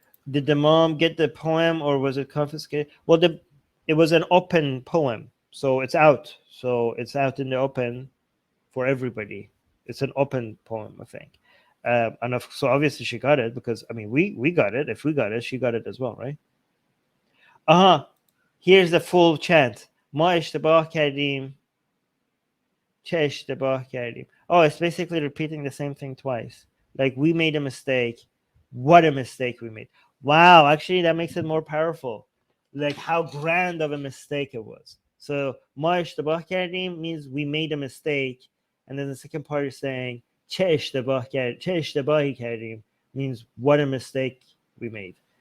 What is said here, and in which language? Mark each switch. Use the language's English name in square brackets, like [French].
[English] Did the mom get the poem or was it confiscated? Well, it was an open poem, so it's out. So it's out in the open for everybody. It's an open poem, I think. So obviously she got it because I mean we got it. If we got it, she got it as well, right? Here's the full chant. [Persian] ما اشتباه کردیم چه اشتباه کردیم. [English] Oh, it's basically repeating the same thing twice. Like we made a mistake. What a mistake we made. Wow, actually that makes it more powerful. Like how grand of a mistake it was. So [Persian] ما اشتباه کردیم [English] means we made a mistake, and then the second part is saying [Persian] چه اشتباهی کردیم [English] means what a mistake we made.